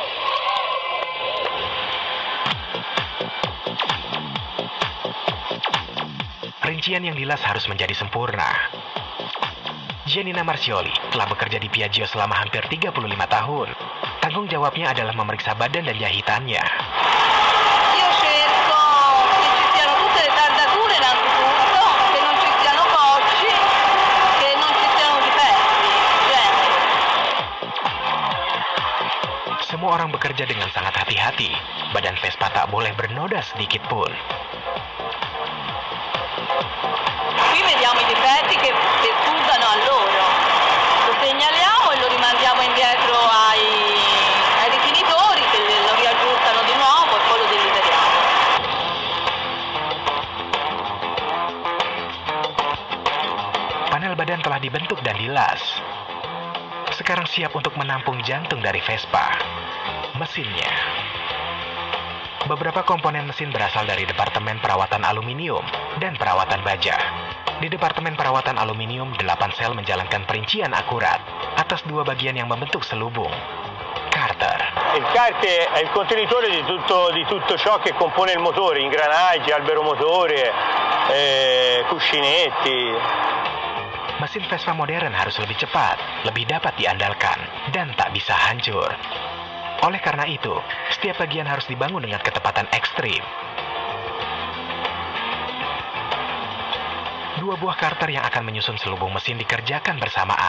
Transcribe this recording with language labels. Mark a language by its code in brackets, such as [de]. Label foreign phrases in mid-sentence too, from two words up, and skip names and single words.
[id] Rincian yang dilas harus menjadi sempurna. Giannina Marcioli telah bekerja di Piaggio selama hampir 35 tahun. Tanggung jawabnya adalah memeriksa badan dan jahitannya. [it] Io cerco che ci siano tutte le tardature innanzitutto, che non ci siano cocci, che non ci siano difetti. [id] Semua orang bekerja dengan sangat hati-hati. Badan Vespa tak boleh bernoda sedikit pun. [it] Qui vediamo i difetti che fugano a loro. Lo segnaliamo e lo rimandiamo indietro ai rifinitori che lo riaggiustano di nuovo e poi lo desideriamo. [id] Panel badan telah dibentuk dan dilas. Sekarang siap untuk menampung jantung dari Vespa, mesinnya. Beberapa komponen mesin berasal dari Departemen Perawatan Aluminium dan Perawatan Baja. Di Departemen Perawatan Aluminium, 8 sel menjalankan perincian akurat atas 2 bagian yang membentuk selubung. Carter. [it] Il kart è il contenitore di tutto ciò che compone il motore, ingranaggi, albero motore, cuscinetti. [id] Mesin Vespa modern harus lebih cepat, lebih dapat diandalkan, dan tak bisa hancur. Oleh karena itu, setiap bagian harus dibangun dengan ketepatan ekstrim. 2 buah karter yang akan menyusun selubung mesin dikerjakan bersamaan.